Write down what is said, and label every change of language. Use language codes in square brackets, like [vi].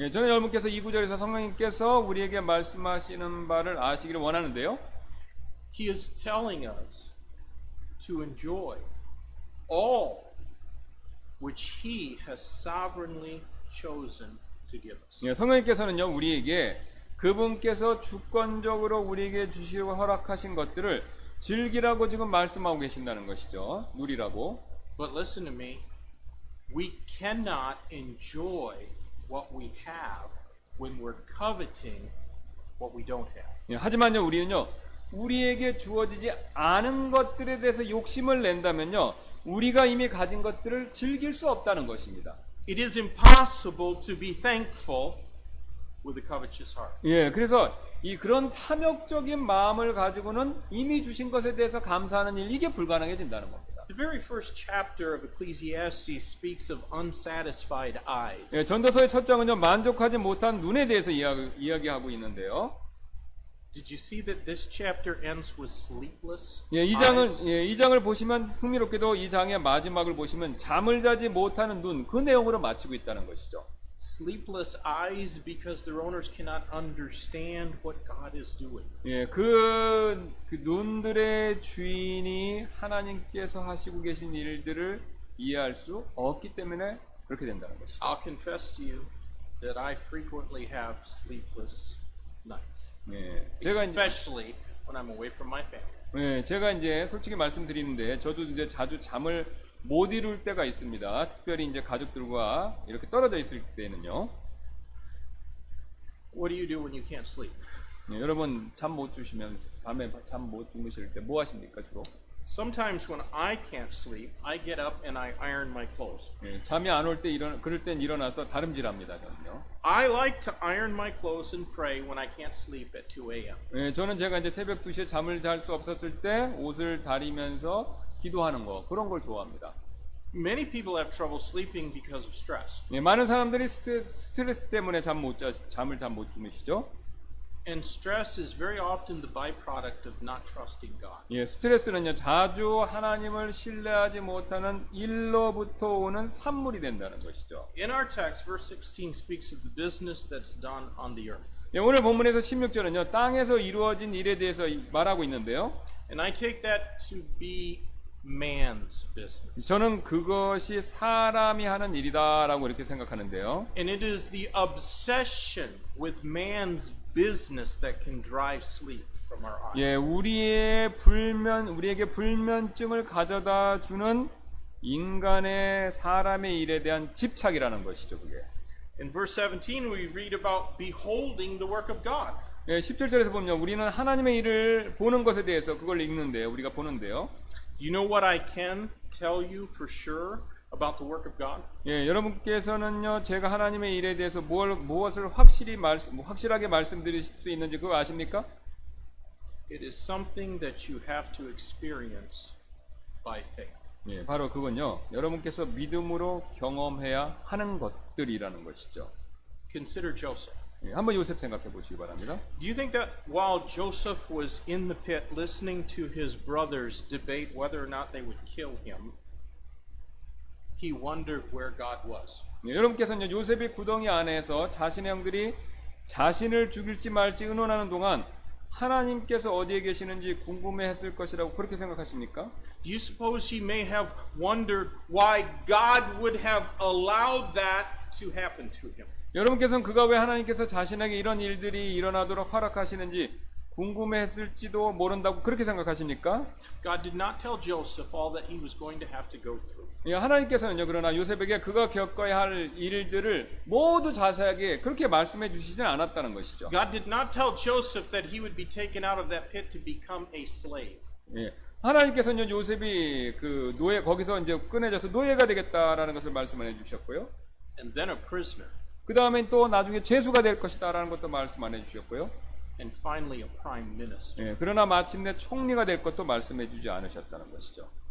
[ko] 예, 저는 여러분께서 이 구절에서 성령님께서 우리에게 말씀하시는 바를 아시기를 원하는데요. [en] He is telling us to enjoy all which He has sovereignly chosen to give us. [ko] 예, 성령님께서는요 우리에게 그분께서 주권적으로 우리에게 주시고 허락하신 것들을 즐기라고 지금 말씀하고 계신다는 것이죠. 누리라고. [en] But listen to me. We cannot enjoy what we have when we're coveting what we don't have. [ko] 예, 하지만요 우리는요 우리에게 주어지지 않은 것들에 대해서 욕심을 낸다면요 우리가 이미 가진 것들을 즐길 수 없다는 것입니다. [en] It is impossible to be thankful with a covetous heart. [ko] 예, 그래서 그런 탐욕적인 마음을 가지고는 이미 주신 것에 대해서 감사하는 일 이게 불가능해진다는 겁니다. [en] The very first chapter of Ecclesiastes speaks of unsatisfied eyes. [ko] 예, 전도서의 첫 장은요 만족하지 못한 눈에 대해서 이야기하고 있는데요. [en] Did you see that this chapter ends with sleepless [ko] 예, [en] eyes? [ko] 이 장을 보시면 흥미롭게도 이 장의 마지막을 보시면 잠을 자지 못하는 눈 그 내용으로 마치고 있다는 것이죠. [en] Sleepless eyes because their owners cannot understand what God is doing. [ko] 예, 그 눈들의 주인이 하나님께서 하시고 계신 일들을 이해할 수 없기 때문에 그렇게 된다는 것이죠. [en] I'll confess to you that I frequently have sleepless nights, [ko] 예, 제가 [en] especially when I'm away from my family. [ko] 예, 제가 이제 솔직히 말씀드리는데 저도 이제 자주 잠을 못 이룰 때가 있습니다. 특별히 이제 가족들과 이렇게 떨어져 있을 때는요. [en] What do you do when you can't sleep? [ko] 네, 여러분 잠 못 주시면 밤에 잠 못 주무실 때 뭐 하십니까 주로? [en] Sometimes when I can't sleep, I get up and I iron my clothes. [ko] 네, 잠이 안 올 때 그럴 땐 일어나서 다름질합니다 저는요. [en] I like to iron my clothes and pray when I can't sleep at 2 a.m. [ko] 네, 저는 제가 이제 새벽 2시에 잠을 잘 수 없었을 때 옷을 다리면서 기도하는 거 그런 걸 좋아합니다. [en] Many people have trouble sleeping because of stress. [ko] 네, 많은 사람들이 스트레스 때문에 잠을 잘 못 주무시죠. [en] And stress is very often the byproduct of not trusting God. [ko] 예, 스트레스는요 자주 하나님을 신뢰하지 못하는 일로부터 오는 산물이 된다는 것이죠. [en] In our text, verse 16 speaks of the business that's done on the earth. [ko] 예, 오늘 본문에서 16절은요 땅에서 이루어진 일에 대해서 말하고 있는데요. [en] And I take that to be man's business. [ko] 저는 그것이 사람이 하는 일이다라고 이렇게 생각하는데요. [en] And it is the obsession with man's business that can drive sleep from our eyes. [ko] 예, 우리에게 불면증을 가져다 주는 인간의 사람의 일에 대한 집착이라는 것이죠, 그게. [en] In verse 17, we read about beholding the work of God. [ko] 예, 17절에서 보면 우리는 하나님의 일을 보는 것에 대해서 그걸 읽는데요. 우리가 보는데요. [en] You know what I can tell you for sure about the work of God? [ko] 예, 여러분께서는요, 제가 하나님의 일에 대해서 무엇을 확실하게 말씀드릴 수 있는지 그거 아십니까? [en] It is something that you have to experience by faith. [ko] 예, 바로 그건요, 여러분께서 믿음으로 경험해야 하는 것들이라는 것이죠. [en] Consider Joseph. [ko] 예, 한번 요셉 생각해 보시기 바랍니다. [en] Do you think that while Joseph was in the pit listening to his brothers debate whether or not they would kill him, he wondered where God was? [ko] 예, 여러분께서는 요셉이 구덩이 안에서 자신의 형들이 자신을 죽일지 말지 의논하는 동안 하나님께서 어디에 계시는지 궁금해했을 것이라고 그렇게 생각하십니까? [en] Do you suppose he may have wondered why God would have allowed that to happen to him? [ko] 여러분께서는 그가 왜 하나님께서 자신에게 이런 일들이 일어나도록 허락하시는지 궁금했을지도 모른다고 그렇게 생각하십니까? [en] God did not tell Joseph all that he was going to have to go through. [ko] 예, 하나님께서는요, 그러나 요셉에게 그가 겪어야 할 일들을 모두 자세하게 그렇게 말씀해 주시진 않았다는 것이죠. [en] God did not tell Joseph that he would be taken out of that pit to become a slave. [ko] 예, 하나님께서는 요셉이 거기서 이제 꺼내져서 노예가 되겠다라는 것을 말씀을 해주셨고요. [en] And then a prisoner. [ko] 그 다음에 또 나중에 죄수가 될 것이다라는 것도 말씀 안 해주셨고요. [en] And finally a prime minister. [ko] 예, 그러나 마침내 총리가 될 것도 말씀해 주지 않으셨다는 것이죠.